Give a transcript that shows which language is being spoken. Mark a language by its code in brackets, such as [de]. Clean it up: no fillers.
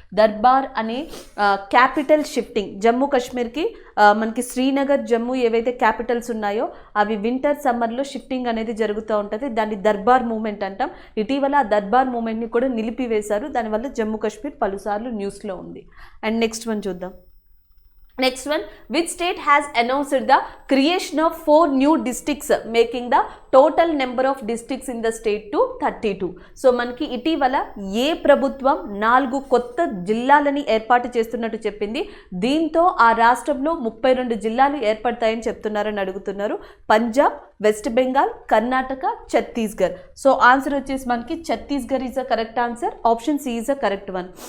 [te] దర్బార్ అనే capital shifting Jammu కాశ్మీర్కి మనకి శ్రీనగర్, జమ్మూ ఏవైతే క్యాపిటల్స్ ఉన్నాయో అవి వింటర్ సమ్మర్లో షిఫ్టింగ్ అనేది జరుగుతూ ఉంటుంది. దాన్ని దర్బార్ మూమెంట్ అంటాం. ఇటీవల ఆ దర్బార్ మూమెంట్ని కూడా నిలిపివేశారు. దానివల్ల జమ్మూ కాశ్మీర్ పలుసార్లు న్యూస్లో ఉంది. అండ్ నెక్స్ట్ వన్ చూద్దాం. [en] Next one, which state has announced the creation of 4 new districts, making the total number of districts in the state to 32. [te] So మనకి ఇటీవల ఏ ప్రభుత్వం 4 కొత్త జిల్లాలని ఏర్పాటు చేస్తున్నట్టు చెప్పింది. దీంతో ఆ రాష్ట్రంలో 32 జిల్లాలు ఏర్పడతాయని చెప్తున్నారని అడుగుతున్నారు. Punjab, west Bengal, Karnataka, Chhattisgarh. [en] So answer వచ్చేసి మనకి Chhattisgarh is a correct answer. Option C is a correct one.